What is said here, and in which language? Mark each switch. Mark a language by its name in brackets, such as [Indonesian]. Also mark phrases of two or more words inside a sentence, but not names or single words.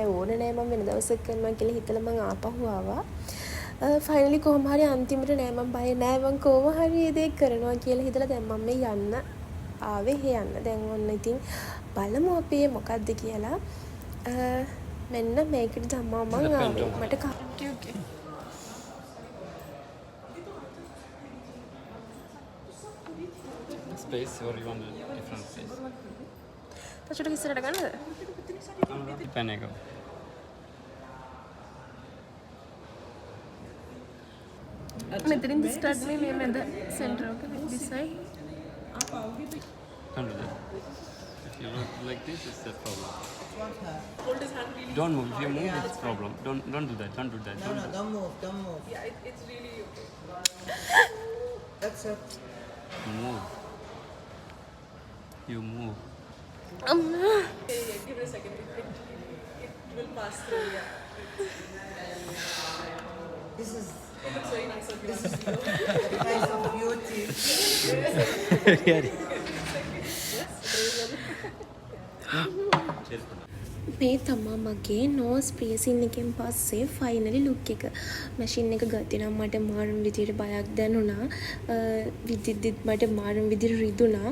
[Sinhala] ඕන නෑ මම වෙන දවසක් කරනවා කියලා හිතලා මම ආපහු ආවා. ෆයිනලි කොහොම හරි අන්තිමට නෑ මම බය නෑ. මම කොහොම හරි මේ දේ කරනවා කියලා හිතලා දැන් මම මේ යන්න ආවේ යන්න. දැන් ඔන්න ඉතින් බලමු අපි මොකක්ද කියලා. මෙන්න මේකට තමයි මම ආවේ. මට [English] space or you want a different space? [Sinhala] තචුට ඉස්සරහට ගන්නද? Pen එක. මෙතනින් ස්ටාර්ට් මේ මැද සෙන්ටර් එක [English] this side. Can't do that. If you look like this, it's a problem. Don't move. If you move, it's a problem. Don't do that. Don't do that. Don't move. Yeah, it's really okay. That's it. Move. You move. Give it a second. It will pass through. Yeah. This is. It looks very nice of you. This is the price of beauty. [Sinhala] මේ තමා මගේ [English] nose piercing [Sinhala] එකෙන් පස්සේ ෆයිනලි ලුක් එක. මැෂින් එක ගත්තේ නම් මට මාරුම් විදියට බයක් දැනුණා. විදිද්දිත් මට මාරුම් විදියට රිදුණා.